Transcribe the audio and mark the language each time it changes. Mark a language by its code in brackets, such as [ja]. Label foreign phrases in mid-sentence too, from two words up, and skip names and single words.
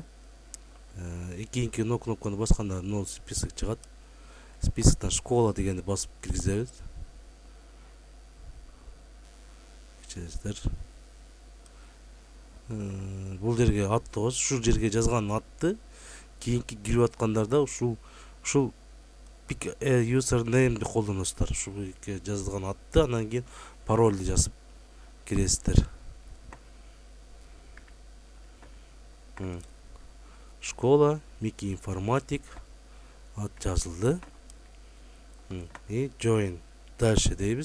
[ky] Кийинки кнопканы басканда нол список чыгат. Списоктон школа дегенди басып киргизебиз. Кечиресиздер. Бул жерге атты кош, ушул жерге жазган атты кийинки кирип аткандарда ушул [en] pick a username [ky] деп колдоносуздар. Ушул жазылган атты, андан кийин парольду жазып киресиздер. Школа, Мики информатик ат жазылды. И join дальше дейбиз.